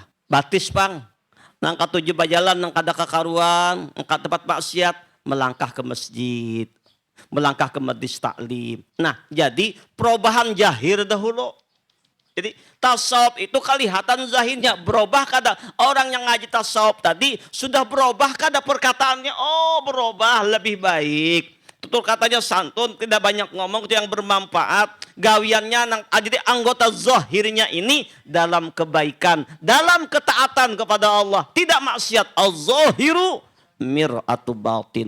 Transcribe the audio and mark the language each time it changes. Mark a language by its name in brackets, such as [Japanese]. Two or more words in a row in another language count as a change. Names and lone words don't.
[Banjar] Batis pang. Nang katujuh bajalan, nang kada kakaruan, nang tempat maksiat, melangkah ke masjid, melangkah ke majlis taklim. [Indonesian] Nah, jadi perubahan zahir dahulu. Jadi tasawuf itu kelihatan zahirnya berubah kada. Orang yang ngaji tasawuf tadi sudah berubah kada perkataannya. Oh berubah lebih baik. tutur katanya santun, tidak banyak ngomong, itu yang bermanfaat. Gawiannya jadi anggota zahirnya ini dalam kebaikan, dalam ketaatan kepada Allah, tidak maksiat. [Arabic] الظاهر مرآة الباطن.